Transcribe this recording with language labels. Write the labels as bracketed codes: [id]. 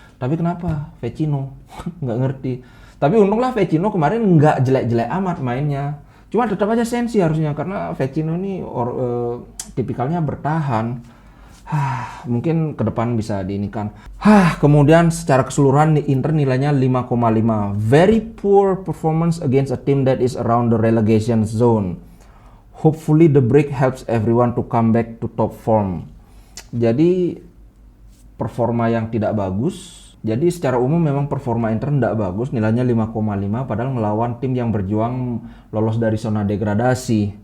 [id] Tapi kenapa Vecino? Nggak ngerti. Tapi untunglah Vecino kemarin nggak jelek-jelek amat mainnya. Cuma tetap aja Sensi harusnya, karena Vecino ini tipikalnya bertahan. Mungkin ke depan bisa diinikan. Kemudian secara keseluruhan Inter nilainya 5,5. [en] Very poor performance against a team that is around the relegation zone. Hopefully the break helps everyone to come back to top form. [id] Jadi performa yang tidak bagus. Jadi secara umum memang performa Inter tidak bagus, nilainya 5,5 padahal melawan tim yang berjuang lolos dari zona degradasi.